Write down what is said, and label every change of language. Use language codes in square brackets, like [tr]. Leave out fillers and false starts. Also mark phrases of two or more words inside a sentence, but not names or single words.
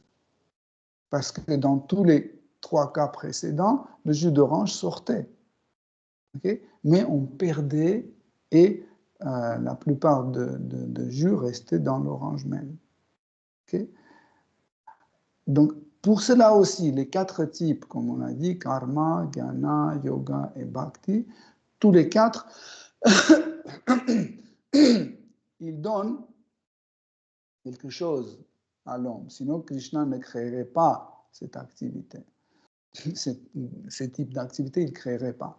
[fr] Parce que dans tous les trois cas précédents, le jus d'orange sortait. Okay? Mais on perdait et la plupart de jus restaient dans l'orange même. Okay? Donc, pour cela aussi, les quatre types, comme on a dit, karma, jnana, yoga et bhakti, tous les quatre, ils donnent quelque chose à l'homme. Sinon, Krishna ne créerait pas cette activité. Ces types d'activités, il ne créerait pas.